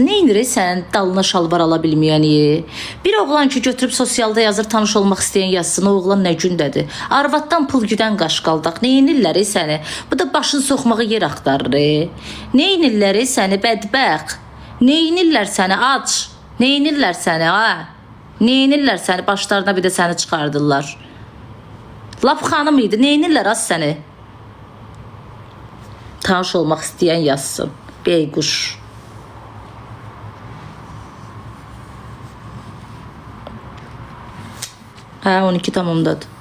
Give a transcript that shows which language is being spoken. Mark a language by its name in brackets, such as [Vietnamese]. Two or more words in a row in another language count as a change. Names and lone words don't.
[Azerbaijani] Ne inir sən dalına şalvar ala bilməyəni? Bir oğlan ki götürüb sosialda yazır, tanış olmaq istəyən yazsın. O oğlan nə gündədir? Arvaddan pul güdən qaşqaldaq. Ne inirlər səni? Bu da başını soxmağı yer axtarır. Ne inirlər səni bədbəxt? Ne inirlər səni aç? Ne inirlər səni ha? Ne inirlər səni? Başlarına bir də səni çıxardırlar. Lap xanım idi. Neynirlər az səni? Tanış olmaq istəyən yazsın. Beyquş. Hə, 12 tamamdadır.